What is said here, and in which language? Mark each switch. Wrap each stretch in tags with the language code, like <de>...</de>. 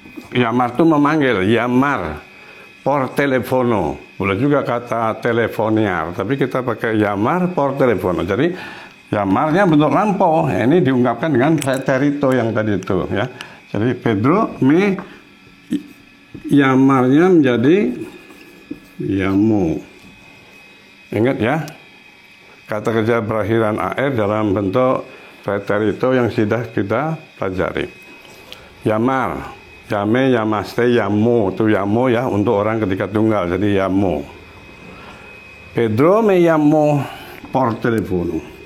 <id>Llamar itu memanggil,</id> <es>llamar, por telefono.</es> <id>Boleh juga kata telefoniar, tapi kita pakai</id> <es>llamar por telefono.</es> <id>Jadi llamarnya bentuk lampau. Ya, ini diungkapkan dengan preterito yang tadi itu ya. Jadi Pedro llamarnya menjadi llamo. Ingat ya, kata kerja berakhiran AR dalam bentuk preterito yang sudah kita pelajari. Llamar.</id> <es>Llame, llamaste, llamó.</es> <id>Itu llamó ya untuk orang ketika tunggal. Jadi llamó.</id> <es>Pedro me llamó por teléfono.</es>